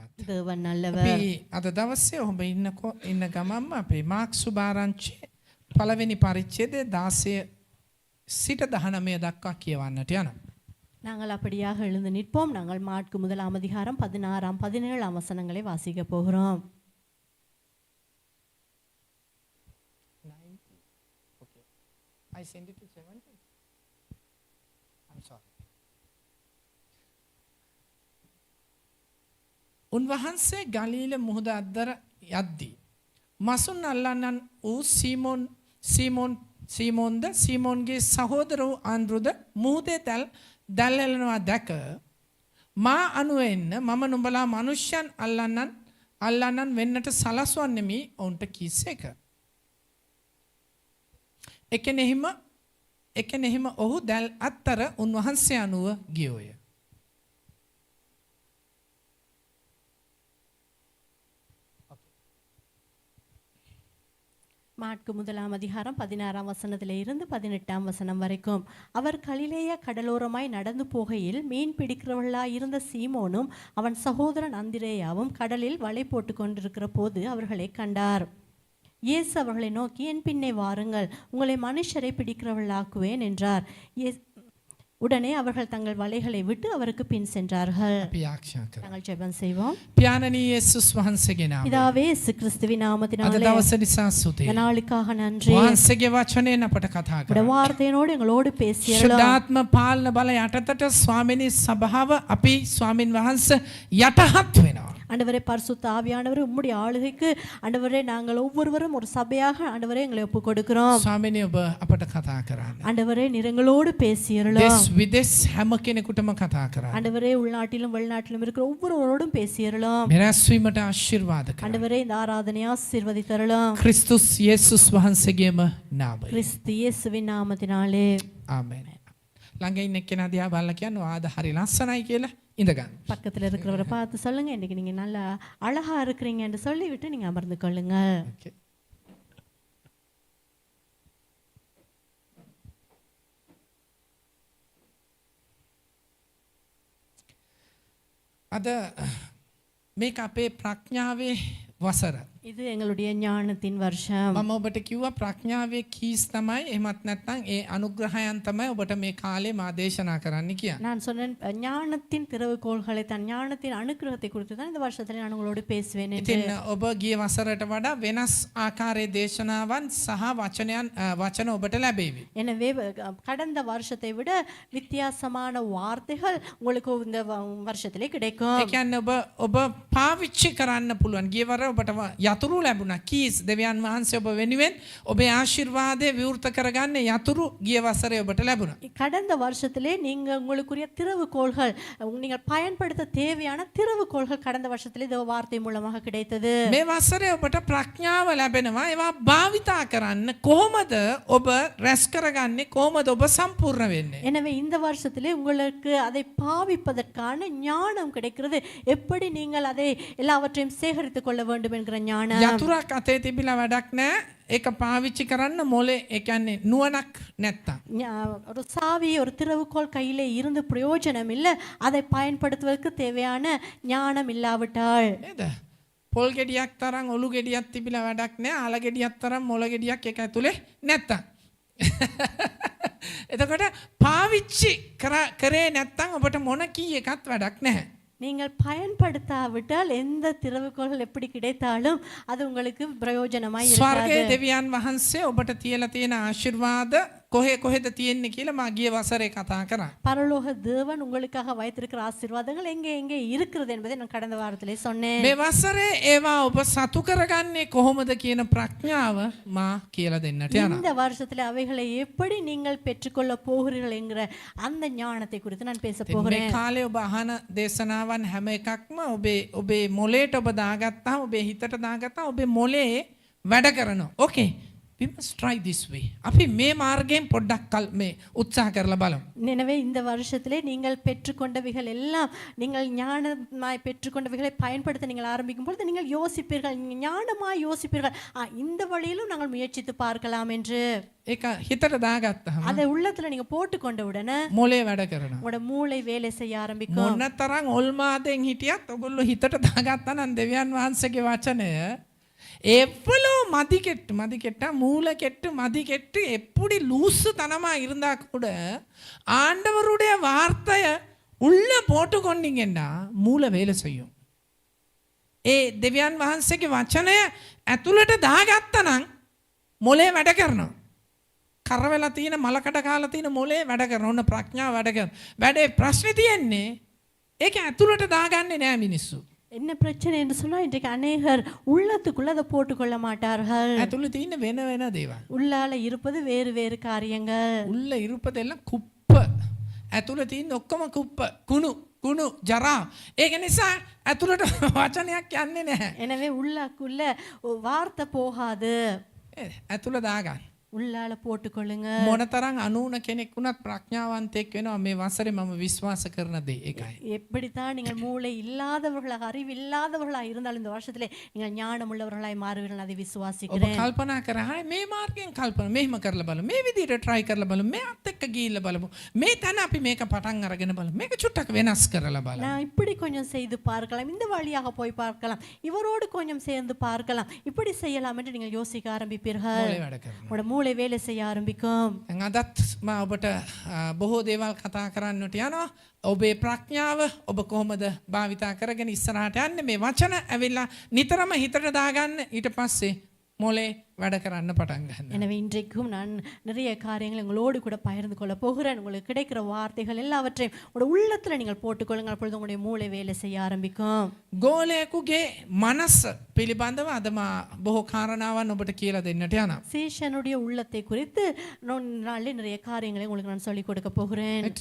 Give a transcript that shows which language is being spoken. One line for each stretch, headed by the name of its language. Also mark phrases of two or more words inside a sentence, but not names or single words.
Tamil: தேவன் நல்லவர்.
Sinhala: අපි අද දවසේ ඔබ ඉන්න ගමන්ම අපේ මාක් සුභාරංචි පළවෙනි පරිච්ඡේදය 16 සිට 19 දක්වා කියවන්නට යනවා.
Tamil: நாங்கள் அப்படியாக எழுந்து நிற்போம். நாங்கள் மாற்கு முதலாம் அதிகாரம் 16 17 வசனங்களை வாசிக்க போகிறோம்.
English: Okay. I send it to 70. I'm sorry.
Sinhala: උන්වහන්සේ ගලීල මුහුද අද්දර යද්දී මසුන් අල්ලන්නන් වූ සීමෝන්ද සීමෝන්ගේ සහෝදර වූ ආන්ද්‍රුද මුහුදේ දැල් එළනවා දැක මා අනුව එන්න මම නුඹලා මනුෂ්‍යයන් අල්ලන්නන් වෙන්නට සලස්වන්නෙමි ඔවුන්ට කීසේක. එකෙනෙහිම ඔහු දැල් අත්තර උන්වහන්සේ අනුව ගියෝය.
Tamil: மாற்கு முதலாம் அதிகாரம் 16 வசனத்திலே இருந்து 18 வசனம் வரைக்கும். அவர் கலிலேய கடலோரமாய் நடந்து போகையில் மீன் பிடிக்கிறவர்களாய் இருந்த சீமோனும் அவன் சகோதரன் அந்திரேயாவும் கடலில் வலை போட்டு கொண்டிருக்கிற போது அவர்களை கண்டார். இயேசு அவர்களை நோக்கி என் பின்னே வாருங்கள், உங்களை மனுஷரை பிடிக்கிறவர்களாக்குவேன் என்றார். உடனே அவர்கள் தங்கள் வலைகளை விட்டு அவருக்கு பின் சென்றார்கள். நாங்கள் ஜெபம் செய்வோம்.
Sinhala: පියාණෙනි යේසුස් වහන්සේගේ නාමයෙන්
Tamil: பிதாவே இயேசு கிறிஸ்துவின் நாமத்தினாலே
Sinhala: අද දවස නිසා ස්තුතියි.
Tamil: நாளுக்காக நன்றி.
Sinhala: වහන්සේගේ වචනයෙන් අපට කතා කරා.
Tamil: வார்த்தையோடு எங்களோடு பேசியருளும்.
Sinhala: ශුද්ධාත්ම පාලන බල යටතට ස්වාමිනී සභාව අපි ස්වාමින් වහන්සේ යටහත් වෙනවා.
Tamil: ஆண்டவரே பரிசுத்த ஆவியானவரே உம்முடைய ஆளுகைக்கு ஆண்டவரே நாங்கள் ஒவ்வொருவரும் ஒரு சபையாக ஆண்டவரே எங்களை ஒப்பு கொடுக்கிறோம்.
Sinhala: ස්වාමිනී ඔබ අපට කතා කරන්න.
Tamil: ஆண்டவரே நீங்களோடு பேசியருளும்.
Sinhala: දෙස් විදෙස් හැම කෙනෙකුටම කතා කරන්න.
Tamil: ஆண்டவரே உள்நாட்டிலும் வெளிநாட்டிலும் இருக்கிற ஒவ்வொருவரோடும் பேசியருளும்.
Sinhala: මෙරැස්වීමට ආශිර්වාද කරන්න.
Tamil: ஆண்டவரே இந்த ஆராதனையை ஆசீர்வதித்தருளும்.
Sinhala: ක්‍රිස්තුස් යේසුස් වහන්සේගේම නාමයෙන්.
Tamil: கிறிஸ்து இயேசுவின் நாமத்தினாலே
Sinhala: ආමෙන්. ළඟ ඉන්න එක්කෙනා දිහා බලලා කියන්න ආද හරි ලස්සනයි කියලා ඉඳගන්න.
Tamil: பக்கத்தில் இருக்கிறவரை பார்த்து சொல்லுங்க, இன்னைக்கு நீங்க நல்லா அழகா இருக்கிறீங்க என்று சொல்லிவிட்டு நீங்க அமர்ந்து கொள்ளுங்கள்.
Sinhala: Okay. අද මේක අපේ ප්‍රඥාවේ වසර.
Tamil: இது எங்களுடைய ஞானத்தின் வருஷம்.
Sinhala: මම ඔබට කිව්වා ප්‍රඥාවේ කීස් තමයි එහෙමත් නැත්නම් ඒ අනුග්‍රහයන් තමයි ඔබට මේ කාලේ මා දේශනා කරන්න කියලා.
Tamil: நான் சொன்னேன் ஞானத்தின் திறவுகோல்களை தான் ஞானத்தின் அனுகிரகத்தை குறித்து தான் இந்த வருஷத்துல நான் உங்களோடு பேசுவேன் என்று.
Sinhala: ඉතින් ඔබ ගිය වසරට වඩා වෙනස් ආකාරයේ දේශනාවන් සහ වචන ඔබට ලැබෙවි.
Tamil: எனவே கடந்த வருஷத்தை விட வித்தியாசமான வார்த்தைகள் உங்களுக்கு இந்த வருஷத்திலே கிடைக்கும்.
Sinhala: ඒ කියන්නේ ඔබ පාවිච්චි කරන්න පුළුවන්. ගිය වර ඔබට යතුරු ලැබුණා. කීස් දෙවියන් වහන්සේ ඔබ වෙනුවෙන් ඔබේ ආශිර්වාදය විවෘත කරගන්න යතුරු ගිය වසරේ ඔබට ලැබුණා.
Tamil: கடந்த வருஷத்திலே நீங்க உங்களுக்குரிய திறவுகோல்கள் நீங்கள் பயன்படுத்த தேவையான திறவுகோல்கள் கடந்த வருஷத்திலே இந்த வார்த்தை மூலமாக கிடைத்தது.
Sinhala: මේ වසරේ ඔබට ප්‍රඥාව ලැබෙනවා. ඒවා භාවිතා කරන්න කොහොමද ඔබ රැස් කරගන්නේ? කොහොමද ඔබ සම්පූර්ණ වෙන්නේ?
Tamil: எனவே இந்த வருஷத்திலே உங்களுக்கு அதை பாவிப்பதற்கான ஞானம் கிடைக்கிறது. எப்படி நீங்கள் அதை எல்லாவற்றையும் சேகரித்துக் கொள்ள வேண்டும் என்கிற ஞானம்.
Sinhala: යතුරක් අතේ තිබිලා වැඩක් නැහැ. ඒක පාවිච්චි කරන්න මොලේ ඒ කියන්නේ නුවණක් නැත්තම්.
Tamil: ஒரு சாவி ஒரு திறவுகோல் கையிலே இருந்து பிரயோஜனம் இல்லை. அதை பயன்படுத்துவதற்கு தேவையான ஞானம் இல்லாவிட்டால்.
Sinhala: නේද? පොල් ගෙඩියක් තරම් ඔලු ගෙඩියක් තිබිලා වැඩක් නැහැ. ආල ගෙඩියක් තරම් මොළ ගෙඩියක් එක ඇතුලේ නැත්තම්. එතකොට පාවිච්චි කරේ නැත්තම් ඔබට මොන කී එකක් වැඩක් නැහැ.
Tamil: நீங்கள் பயன்படுத்தாவிட்டால் எந்த திறவுகோல்கள் எப்படி கிடைத்தாலும் அது உங்களுக்கு பிரயோஜனமாய் இருக்காது.
Sinhala: ස්වර්ගයේ දෙවියන් වහන්සේ ඔබට තියලා තියෙන ආශිර්වාද කොහෙද තියෙන්නේ කියලා මා ගිය වසරේ කතා කරා.
Tamil: பரலோக தேவன் உங்களுக்காக வைத்திருக்கிற ஆசீர்வாதங்கள் எங்கே எங்கே இருக்கிறது என்பதை நான் கடந்த வாரத்திலே சொன்னேன்.
Sinhala: මේ වසරේ ඒවා ඔබ සතු කරගන්නේ කොහොමද කියන ප්‍රඥාව මා කියලා දෙන්නට යනවා.
Tamil: இந்த வருஷத்துல அவைகளை எப்படி நீங்கள் பெற்றுக்கொள்ள போகிறீர்கள் என்கிற அந்த ஞானத்தை குறித்து நான் பேச போகிறேன்.
Sinhala: මේ කාලේ ඔබ අහන දේශනාවන් හැම එකක්ම ඔබේ මොලේට ඔබ දාගත්තාම ඔබේ හිතට දාගත්තාම ඔබේ මොලේ වැඩ කරනවා. ඕකේ.
English: we must try this way.
Sinhala: අපි මේ මාර්ගයෙන් පොඩ්ඩක් මේ උත්සාහ කරලා බලමු.
Tamil: எனவே இந்த வருஷத்திலே நீங்கள் பெற்றுக்கொண்டவைகள் எல்லாம் நீங்கள் ஞானமாய் பெற்றுக்கொண்டவைகளை பயன்படுத்த நீங்கள் ஆரம்பிக்கும் பொழுது நீங்கள் யோசிப்பீர்கள், ஞானமாய் யோசிப்பீர்கள், இந்த வழியிலும் நாங்கள் முயற்சித்து பார்க்கலாம் என்று.
Sinhala: ඒක හිතට දාගත්තාම
Tamil: அதை உள்ளத்துல நீங்க போட்டுக்கொண்ட உடனே
Sinhala: මොලේ වැඩ කරනවා.
Tamil: உங்களோட மூளை வேலை செய்ய ஆரம்பிக்கும்.
Sinhala: මොනතරම් ඔල්මාදෙන් හිටියත් ඔගොල්ලෝ හිතට දාගත්තා නම් දෙවියන් වහන්සේගේ වචනය
Tamil: எவ்வளோ மதிக்கெட்டா மூளைக்கெட்டு மதிக்கெட்டு எப்படி லூசு தனமா இருந்தா கூட ஆண்டவருடைய வார்த்தையை உள்ள போட்டு கொண்டீங்கன்னா மூளை வேலை செய்யும்.
Sinhala: දෙවියන් වහන්සේගේ වචනය ඇතුළට දාගත්තා නම් මොලේ වැඩ කරනවා. කරවලා තියෙන මලකඩ කාලා තියෙන මොලේ වැඩ කරනවා. ඔන්න ප්‍රඥාව වැඩ කරනවා. වැඩේ ප්‍රශ්නේ තියෙන්නේ ඒක ඇතුළට දාගන්නේ නෑ මිනිස්සු.
Tamil: என்ன பிரச்சனை என்று சொன்னா இன்றைக்கு அநேகர் உள்ளத்துக்குள்ள அதை போட்டுக்கொள்ள மாட்டார்கள்.
Sinhala: ඇතුළේ තියෙන වෙන වෙන දේවල්.
Tamil: உள்ளால இருப்பது வேறு வேறு காரியங்கள். உள்ள இருப்பதெல்லாம் குப்பை.
Sinhala: ඇතුළේ තියෙන ඔක්කොම குப்பை. කුණු ජරා. ඒක නිසා ඇතුළට වචනයක් යන්නේ නැහැ.
Tamil: எனவே உள்ளக்குள்ள வார்த்தை போகாது.
Sinhala: ඇතුළ දාගන්න.
Tamil: உள்ளால போட்டுக்கொள்ளுங்க.
Sinhala: මොනතරම් අනුන කෙනෙක් වුණත් ප්‍රඥාවන්තයෙක් වෙනවා මේ වසරේ මම විශ්වාස කරන දේ ඒකයි.
Tamil: எப்படித்தான் நீங்கள் மூளை இல்லாதவர்களாக அறிவு இல்லாதவர்களாக இருந்தாலும் இந்த வருஷத்திலே நீங்கள் ஞானம் உள்ளவர்களாய் மாறுவீர்கள், அதை
Sinhala: ඔබ
Tamil: விசுவாசிக்கிறேன்.
Sinhala: කල්පනා කරා මේ මාර්ගයෙන් කල්පනා මෙහෙම කරලා බලමු. මේ විදිහට try කරලා බලමු. මේ අත් එක්ක ගිහිල්ලා බලමු. මේ තැන අපි මේක පටන් අරගෙන බලමු. මේක චුට්ටක් වෙනස් කරලා බලමු.
Tamil: நான் இப்படி கொஞ்சம் செய்து பார்க்கலாம், இந்த வழியாக போய் பார்க்கலாம், இவரோடு கொஞ்சம் சேர்ந்து பார்க்கலாம், இப்படி செய்யலாம் என்று நீங்கள் யோசிக்க ஆரம்பிப்பீர்கள்.
Sinhala: මොලේ වැඩ කරනවා.
Tamil: உங்களோட மூளை வேலை செய்ய ஆரம்பிக்கும்.
Sinhala: දැන් අදත් මම ඔබට බොහෝ දේවල් කතා කරන්නට යනවා. ඔබේ ප්‍රඥාව ඔබ කොහොමද භාවිතා කරගෙන ඉස්සරහට යන්නේ මේ වචන ඇවිල්ලා නිතරම හිතට දාගන්න. ඊට පස්සේ මොලේ වැඩ කරන්න පටන් ගන්නවා.
Tamil: எனவே இன்றைக்கும் நான் நிறைய காரியங்களை உங்களோடு கூட பகிர்ந்து கொள்ள போகிறேன். உங்களுக்கு கிடைக்கிற வார்த்தைகள் எல்லாவற்றையும் உங்களோட உள்ளத்துல நீங்கள் போட்டுக்கொள்ளுங்கள். அப்பொழுது உங்களுடைய மூளை வேலை செய்ய ஆரம்பிக்கும்.
Sinhala: ගෝලයෙකුගේ මනස පිළිබඳව අද මා බොහෝ කාරණාවන් ඔබට කියලා දෙන්නට යනවා.
Tamil: சீஷனுடைய உள்ளத்தை குறித்து நாளிலே நிறைய காரியங்களை உங்களுக்கு நான் சொல்லிக் கொடுக்க போகிறேன்.